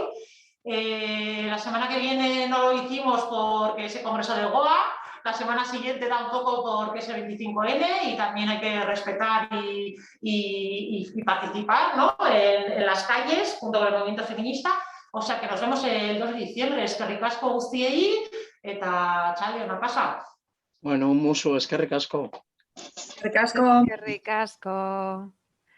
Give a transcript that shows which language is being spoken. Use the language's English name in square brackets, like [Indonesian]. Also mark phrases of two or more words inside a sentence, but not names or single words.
[Spanish] La semana que viene no lo hicimos porque es el Congreso de Goa. La semana siguiente tampoco porque es el 25N y también hay que respetar y participar, ¿no? en las calles junto con el movimiento feminista. O sea que nos vemos el 2 de diciembre. [Basque] Eskerrik asko guztiei eta txale, [Spanish] no pasa. Bueno, un musu, [Basque] eskerrik asko. Eskerrik asko. Eskerrik asko.